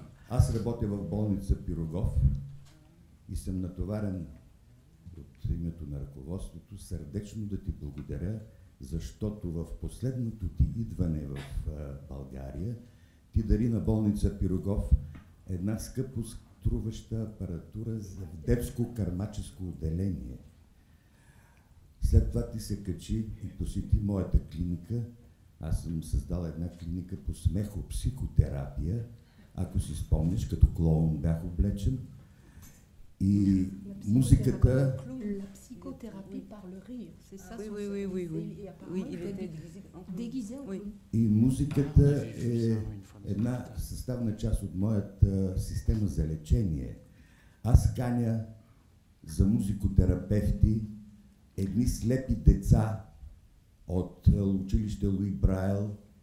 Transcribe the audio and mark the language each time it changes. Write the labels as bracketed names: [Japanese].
[Bulgarian] Аз работя в болница Пирогов и съм натоварен от името на ръководството сърдечно да ти благодаря, защото в последното ти идване в България ти дари на болница Пирогов една скъпо струваща апаратура за детско кармаческо отделение. След това ти се качи и посети моята клиника. Аз съм създал една клиника по смехопсихотерапия. Ако си спомниш, като клоун бях облечен. И музиката... [French] La psychothérapie par le rire, c'est ça son Oui. Il était déguisé en clown. [Bulgarian] И музиката е една съставна част от моята система за лечение. Аз каня за музикотерапевти едни слепи деца от училище Луи Брайл.